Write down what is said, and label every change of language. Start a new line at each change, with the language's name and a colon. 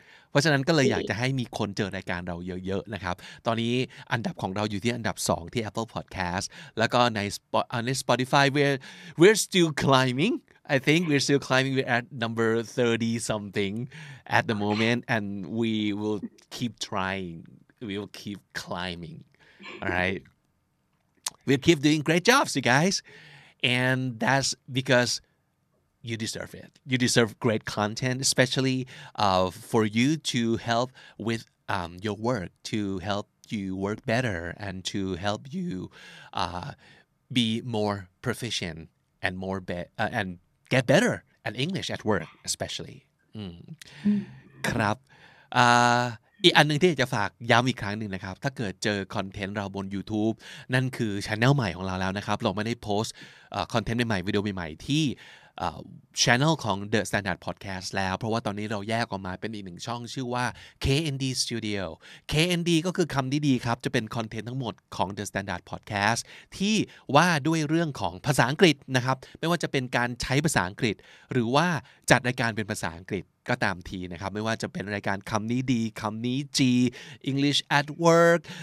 Thai: เพราะฉะนั้นก็เลยอยากจะให้มีคนเจอรายการเราเยอะๆนะครับตอนนี้อันดับของเราอยู่ที่อันดับ2ที่ Apple Podcast แล้วก็ใน Spotify
English: we're still climbing I think we're still climbing we're at number 30 something at the moment and we will keep trying we will keep climbing all right we'll keep doing great jobs you guys and that's because you deserve it. You deserve great content, especially for you to help with your work, to help you work better, and to help you be more proficient and and get better at English at work, especially.
Thai: ครับอีกอันนึงที่อยากจะฝากย้ำอีกครั้งหนึ่งนะครับถ้าเกิดเจอคอนเทนต์เราบน YouTube นั่นคือ channel ใหม่ของเราแล้วนะครับเราไม่ได้โพสต์คอนเทนต์ใหม่ๆวิดีโอใหม่ๆที่ channel ของ The Standard Podcast แล้วเพราะว่าตอนนี้เราแยกออกมาเป็นอีกหนึ่งช่องชื่อว่า KND Studio KND ก็คือคำดีๆครับจะเป็นคอนเทนต์ทั้งหมดของ The Standard Podcast ที่ว่าด้วยเรื่องของภาษาอังกฤษนะครับไม่ว่าจะเป็นการใช้ภาษาอังกฤษหรือว่าจัดรายการเป็นภาษาอังกฤษก็ตามทีนะครับไม่ว่าจะเป็นรายการคำนี้ดีคำนี้จี English at Work